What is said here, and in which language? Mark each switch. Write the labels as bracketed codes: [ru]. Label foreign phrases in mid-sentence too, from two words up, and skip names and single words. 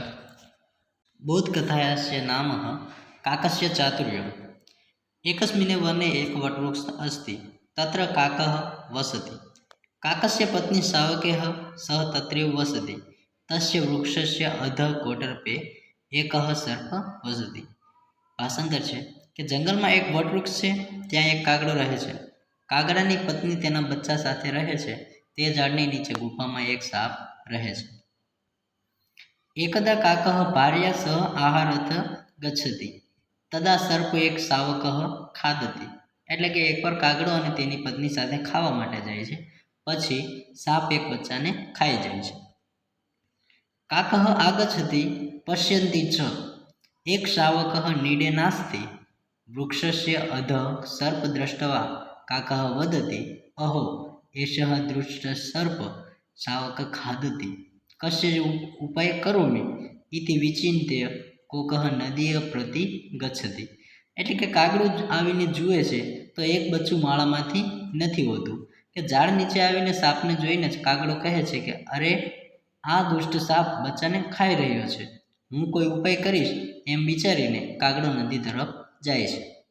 [sa] बोधकथायास्य नाम काकस्य चातुर्यम्। एकस्मिन् वने एक वटवृक्षः अस्ति। तत्र काकः वसति। काकस्य पत्नी शावकः सह तत्रैव वसति। तस्य वृक्षस्य अधः कोटरपे एकः सर्प वसति। [gu] ભાષાંતર છે કે જંગલમાં એક વટવૃક્ષ છે, ત્યાં એક કાગડો રહે છે. કાગડાની પત્ની તેના બચ્ચા સાથે રહે છે. તે ઝાડની નીચે ગુફામાં એક સાપ રહે છે. [sa] एकदा काकः भार्या सह आहारथ गच्छति तदा सर्प एक शावकः खादति. [gu] એટલે કે એકવાર કાગડો અને તેની પત્ની સાથે ખાવા માટે જાય છે, પછી સાપ એક બચ્ચાને ખાઈ જાય છે. [sa] કાકः आगच्छति पश्यन्ति च एक शावकः नीडे नास्ति. वृक्षस्य अधः सर्प दृष्ट्वा काकः वदति अहो एषः दृष्टः सर्प शावक खादति कस्य उपाय करोमि इति विचिन्त्य कोकः नदीय प्रति गच्छति. [gu] એટલે કે કાગડું આવીને જુએ છે તો એક બચ્ચું માળામાંથી નથી હોતું કે ઝાડ નીચે આવીને સાપને જોઈને જ કાગડો કહે છે કે અરે આ દુષ્ટ સાપ બચ્ચાને ખાઈ રહ્યો છે, હું કોઈ ઉપાય કરીશ એમ વિચારીને કાગડો નદી તરફ જાય છે.